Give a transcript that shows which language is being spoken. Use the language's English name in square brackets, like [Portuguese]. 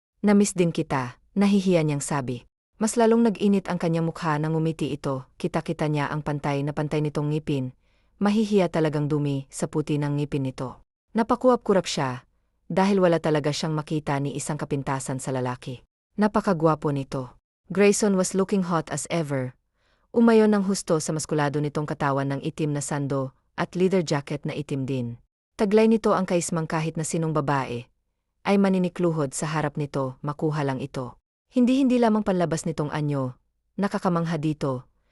[Filipino] Namiss din kita, nahihiya niyang sabi. Mas lalong nag-init ang kanyang mukha nang ngumiti ito, kita-kita niya ang pantay na pantay nitong ngipin. Mahihiya talagang dumi sa puti ng ngipin nito. Napakuwap-kurap siya, dahil wala talaga siyang makita ni isang kapintasan sa lalaki. Napakagwapo nito. [English] Grayson was looking hot as ever. [Filipino] Umayon ng husto sa maskulado nitong katawan ng itim na sando at leather jacket na itim din. Taglay nito ang kaismang kahit na sinong babae ay maninikluhod sa harap nito, makuha lang ito. Hindi lamang panlabas nitong anyo, nakakamangha dito,